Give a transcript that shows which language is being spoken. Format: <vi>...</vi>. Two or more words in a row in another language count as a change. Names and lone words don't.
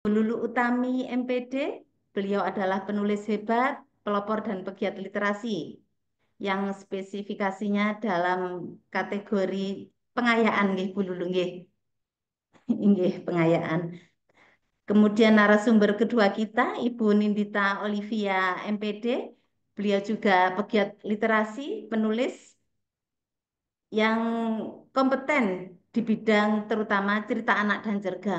<id>Lulu Utami MPD, beliau adalah penulis hebat, pelopor dan pegiat literasi yang spesifikasinya dalam kategori pengayaan nggih Bu Lulu nggih. Nggih, pengayaan. Kemudian narasumber kedua kita Ibu Nindita Olivia MPD, beliau juga pegiat literasi, penulis yang kompeten di bidang terutama cerita anak dan cergam.</id>